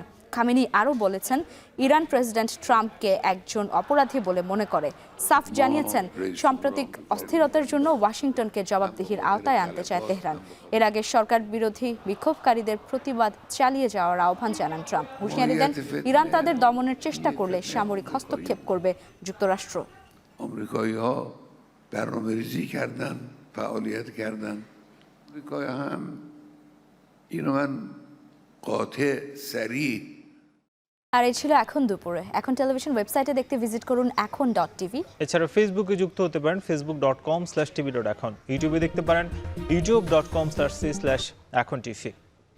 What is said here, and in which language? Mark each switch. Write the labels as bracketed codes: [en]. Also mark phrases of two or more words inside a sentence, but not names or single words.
[bn] খামেনি আরও বলেছেন ইরান প্রেসিডেন্ট ট্রাম্পকে একজন অপরাধী বলে মনে করে। সাফ জানিয়েছেন সাম্প্রতিক অস্থিরতার জন্য ওয়াশিংটনকে জবাবদিহির আওতায় আনতে চায় তেহরান। এর আগে সরকার বিরোধী বিক্ষোভকারীদের প্রতিবাদ চালিয়ে যাওয়ার আহ্বান জানান ট্রাম্প। হুঁশিয়ারি দেন ইরান তাদের দমনের চেষ্টা করলে সামরিক হস্তক্ষেপ করবে যুক্তরাষ্ট্র। [fa] آمریکایی‌ها برنامه‌ریزی کردن، فعالیت کردن. آمریکایی‌ها هم اینو من قاطع صریح [bn] আর এই ছিল এখন দুপুরে। এখন টেলিভিশন ওয়েবসাইটে দেখতে ভিজিট করুন এখন.tv। এছাড়া ফেসবুকে যুক্ত হতে পারেন facebook.com/tv.এখন। ইউটিউবে দেখতে পারেন youtube.com/c/echontv।